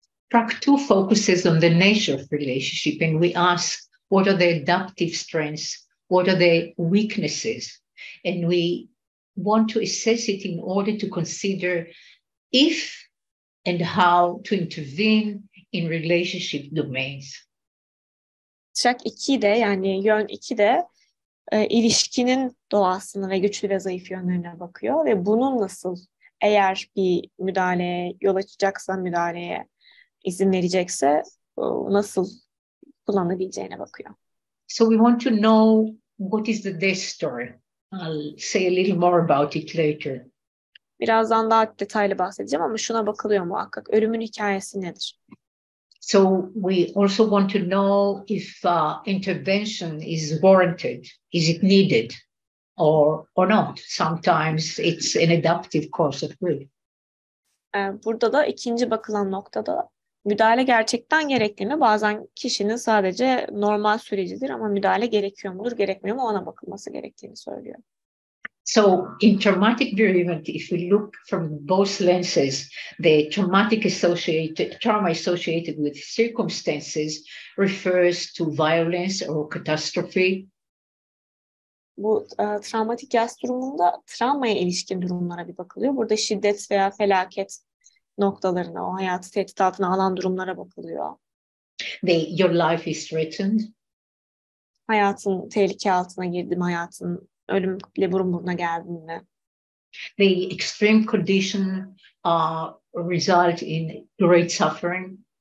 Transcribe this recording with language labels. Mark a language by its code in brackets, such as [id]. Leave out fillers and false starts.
[en] Track 2 focuses on the nature of relationship, and we ask, what are the adaptive strengths? What are the weaknesses? And we want to assess it in order to consider if and how to intervene in relationship domains. [tr] Track 2 de, yani yön 2 de ilişkinin doğasını ve güçlü ve zayıf yönlerine bakıyor ve bunun nasıl, eğer bir müdahaleye yol açacaksa, müdahaleye izin verecekse nasıl kullanabileceğine bakıyor. [en] So we want to know what is the death story. I'll say a little more about it later. [tr] Birazdan daha detaylı bahsedeceğim ama şuna bakılıyor muhakkak. Ölümün hikayesi nedir? [en] So we also want to know if intervention is warranted, is it needed or not. Sometimes it's an adaptive course of grief. [tr] Burada da ikinci bakılan noktada müdahale gerçekten gerekli mi? Bazen kişinin sadece normal sürecidir ama müdahale gerekiyor mudur, gerekmiyor mu ona bakılması gerektiğini söylüyor. [en] So in traumatic bereavement, if we look from both lenses, the trauma associated with circumstances refers to violence or catastrophe. [tr] Bu travmatik yas durumunda travmaya ilişkin durumlara bir bakılıyor. Burada şiddet veya felaket noktalarına, o hayatı tehdit altına alan durumlara bakılıyor. [en] Your life is threatened. [tr] Hayatın tehlike altına girdi mi, hayatın ölümle burun buruna geldi mi? [en] The extreme condition result in great suffering.